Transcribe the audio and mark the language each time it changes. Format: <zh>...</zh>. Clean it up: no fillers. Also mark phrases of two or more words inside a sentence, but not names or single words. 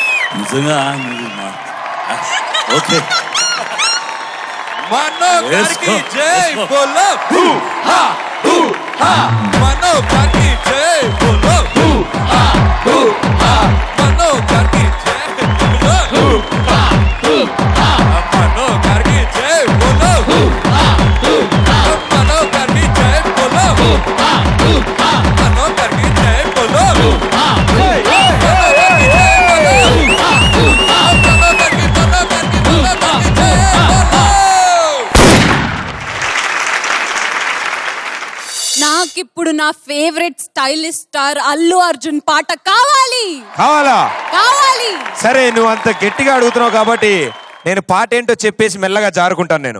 <te>నిజంగా నువ్వు ఓకే మనో</te> <en>Let's</en> <te>గారికి</te> <en>go.</en> <te>జై</te> <en>Let's go.</en> <te>బోలో హూ హా హూ హా మనో గారికి</te> <hi>जय बोलो</hi> <te>హూ హా హూ హా మనో గారికి</te> <hi>जय बोलो</hi> <te>హూ హా హూ హా మనో గారికి</te> <hi>जय बोलो</hi> <te>హూ హా హూ హా మనో గారికి</te> <hi>जय बोलो</hi> <te>హూ హా హూ హా మనో గారికి</te> <hi>जय बोलो</hi> <te>హూ హా జై జై మనో గారికి</te> <hi>जय बोलो</hi> <te>హూ హా హూ హా మనో గారికి</te> <hi>जय बोलो</hi> <te>నాకిప్పుడు నా</te> <en>favourite stylish star</en> <te>అల్లు అర్జున్ పాట కావాలి కావాలా కావాలి. సరే నువ్వు అంత గట్టిగా అడుగుతున్నావు కాబట్టి నేను పాట ఏంటో చెప్పేసి మెల్లగా జారుకుంటాను నేను.</te>